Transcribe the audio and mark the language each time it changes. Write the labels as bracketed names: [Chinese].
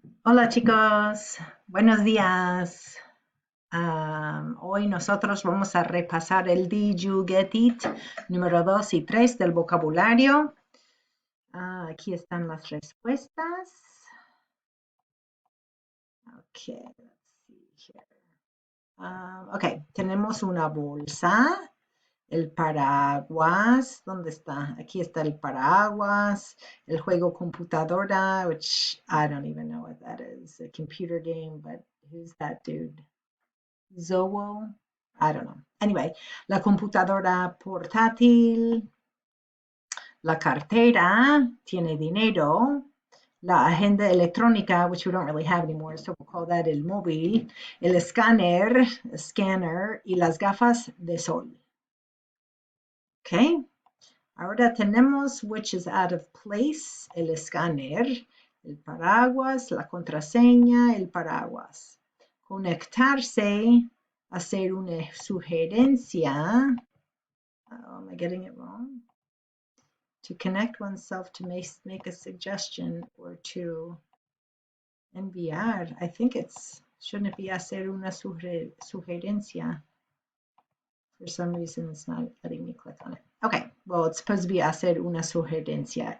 [Spanish] Hola chicos, buenos días. Hoy nosotros vamos a repasar el Did You Get It número 2 y 3 del vocabulario. Aquí están las respuestas. [English] Okay, let's see here. [Spanish] Ok, tenemos una bolsa, el paraguas, ¿dónde está? Aquí está el paraguas, el juego computadora, [English] which I don't even know what that is, a computer game, but who's that dude? [Spanish] Zoho, [English] I don't know. Anyway, [Spanish] la computadora portátil, la cartera, tiene dinero, la agenda electrónica, [English] which we don't really have anymore, so we'll call that [Spanish] el móvil, el escáner, scanner, y las gafas de sol. Okay, ahora tenemos [English] which is out of place, [Spanish] el escáner, el paraguas, la contraseña, el paraguas. Conectarse, hacer una sugerencia. [English] Am I getting it wrong? To connect oneself, to make a suggestion, or to enviar. I think shouldn't it be [Spanish] hacer una sugerencia? [English] For some reason, it's not letting me click on it. Okay, well, it's supposed to be [Spanish] hacer una sugerencia.